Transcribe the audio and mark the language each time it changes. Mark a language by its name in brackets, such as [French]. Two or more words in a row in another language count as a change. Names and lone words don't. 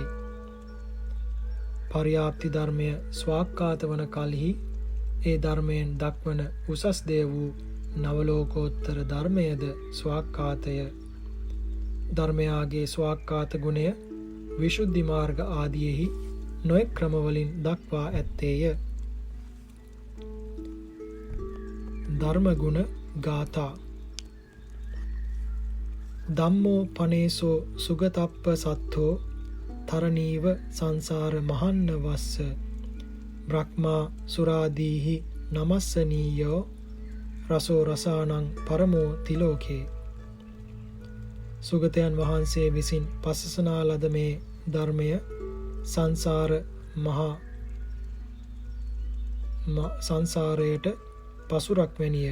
[Sinhala] පරියාප්ති ධර්මය ස්වාක්ඛාත වන කල්හි ඒ ධර්මයෙන් දක්වන උසස් දේ වූ නවලෝකෝත්තර ධර්මයද ස්වාක්ඛාතය. ධර්මයාගේ ස්වාක්ඛාත ගුණය විශුද්ධි මාර්ග ආදියෙහි නොයෙක් ක්‍රමවලින් දක්වා ඇත්තේය. ධර්මගුණ ගාථා. [Pali] ධම්මෝ පනේසෝ සුගතප්ප සත්තෝ තරණීව සංසාර මහන්න වස්ස බ්‍රහ්මා සුරාදීහි නමස්සනීයෝ රසෝ රසානං පරමෝ තිලෝකේ. [Sinhala] සුගතයන් වහන්සේ විසින් පසසනා ලද මේ ධර්මය සංසාර මහා සංසාරයට පසුරක් වැනිය.